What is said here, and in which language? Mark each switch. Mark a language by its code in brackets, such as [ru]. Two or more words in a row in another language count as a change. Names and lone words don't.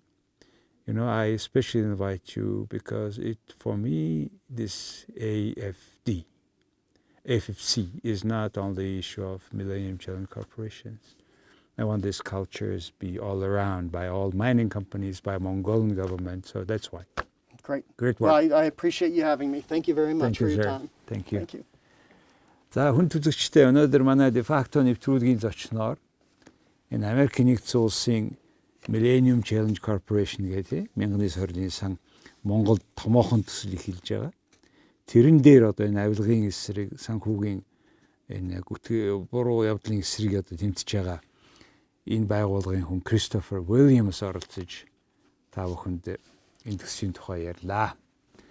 [en] I especially invite you because for me, this AFC is not only the issue of Millennium Challenge corporations. I want these cultures be all around by all mining companies, by Mongolian government, so that's why. Great work. Well, I appreciate you having me. Thank you very much for your time. Thank you. Thank you. [mn] За хүн түлхэгчтэй өнөөдөр манай дефакто нэвтрүүлгийн зочноор энэ Америк нэгдсэн улсын Millennium Challenge Corporation гэдэг мянганы сорилын сан Монголд томоохон төсөл эхэлж байгаа. Тэрэн дээр одоо энэ авлигын эсрэг санхүүгийн энэ буруу явдлын эсрэг одоо тэмцэж байгаа энэ байгууллагын хүн Кристофер П.Уильямс оролцож та бүхэнд энэ төслийн тухай ярьлаа.